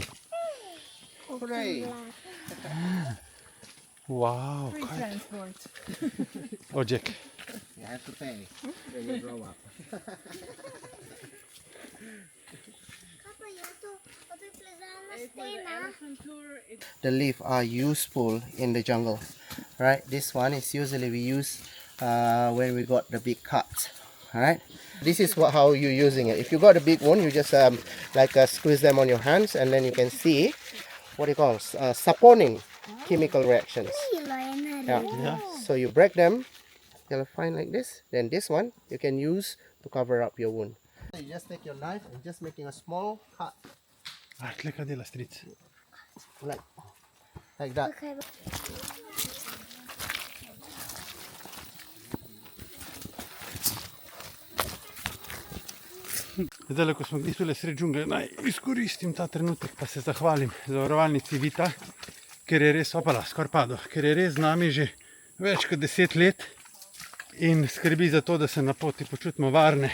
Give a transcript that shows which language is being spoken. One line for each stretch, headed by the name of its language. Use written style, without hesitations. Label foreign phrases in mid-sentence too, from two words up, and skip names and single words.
English: Hooray!
Slovenian: Wow, kaj?
English: Oh, Jack. You have to pay when you grow up.
Slovenian: Kako je to? To je plezalna stena.
English: The leaves are useful in the jungle, right? This one is usually we use when we got the big cuts, right? This is how you're using it. If you got a big one, you just squeeze them on your hands, and then you can see what do you call saponing chemical reactions. Yeah. So you break them, you'll find like this. Then this one you can use to cover up your wound. You just take your knife and just making a small cut,
Slovenian: Ah, tle kaj dela stric.
English: like that.
Slovenian: Zdaj, ko smo tule sred džungle, naj izkoristim ta trenutek, pa se zahvalim zavarovalnici Vita, ker je res, opala, skoraj padel, ker je res z nami že več kot 10 let in skrbi za to, da se na poti počutimo varne.